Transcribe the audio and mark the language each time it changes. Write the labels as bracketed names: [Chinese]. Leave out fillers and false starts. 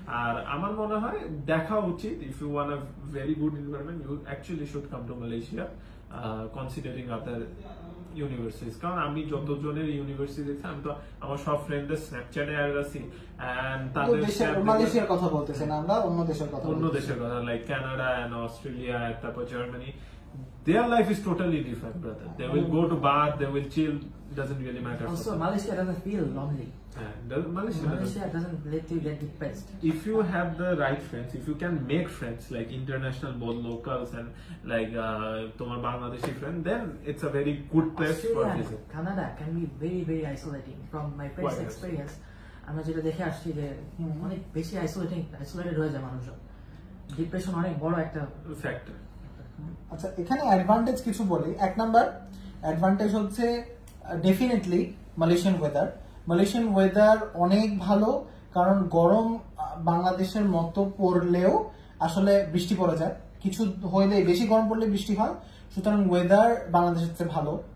[Bangla] আর আমার মনে হয় দেখা উচিত, [English] If you want a very good environment, you actually should come to Malaysia, considering other universities. [Bangla] কারণ আমি যতজনের ইউনিভার্সিটি দেখছি, আমি তো আমার সব ফ্রেন্ডদের স্ন্যাপচ্যাটে অ্যাড আছি, এন্ড তাদের মালয়েশিয়ার কথা বলতেছেন, আমরা অন্য দেশের কথা, লাইক কানাডা এন্ড অস্ট্রেলিয়া, তারপর Germany. [English] Their life is totally different, brother. They will go to bar, they will chill. Doesn't really matter. Also, Malaysia doesn't feel lonely. Malaysia doesn't let you get depressed. If you have the right friends, if you can make friends like international, both locals and like [Bangla] tomar [English] Bangladeshi friend, then it's a very good place for visit. Canada can be very very isolating. From my friends' experience, [Bangla] আমরা যেটা দেখে আসছি যে অনেক বেশি isolated হয়ে যায় মানুষজন। ডিপ্রেশন অনেক বড় একটা ফ্যাক্টর। আচ্ছা, এখানে অ্যাডভান্টেজ কিছু বলি। এক নাম্বার অ্যাডভান্টেজ হচ্ছে ডেফিনেটলি মালয়েশিয়ান ওয়েদার অনেক ভালো, কারণ গরম বাংলাদেশের মতো পড়লেও আসলে বৃষ্টি পড়ে যায়, কিছু হইলে বেশি গরম পড়লে বৃষ্টি হয়, সুতরাং ওয়েদার বাংলাদেশের চেয়ে ভালো।